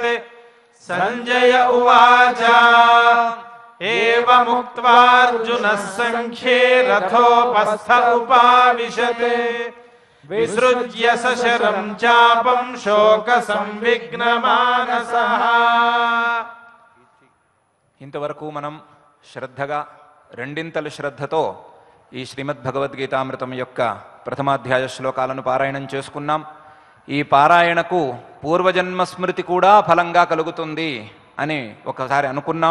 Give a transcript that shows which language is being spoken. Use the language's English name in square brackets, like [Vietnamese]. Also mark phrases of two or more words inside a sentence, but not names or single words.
[Sanskrit] संजय उवाच एवमुक्त्वार्जुनः संख्ये रथोपस्थ उपाविशत् विसृज्य सशरं चापं शोकसंविघ्नमानसः। [Telugu] ఇంతవరకు మనం శ్రద్ధగా రెండింతలు శ్రద్ధతో ఈ శ్రీమద్ భగవద్గీతామృతం యొక్క ప్రథమాధ్యాయ శ్లోకాలను పారాయణం చేసుకున్నాం. ఈ పారాయణకు పూర్వజన్మ స్మృతి కూడా ఫలంగా కలుగుతుంది అని ఒకసారి అనుకున్నాం.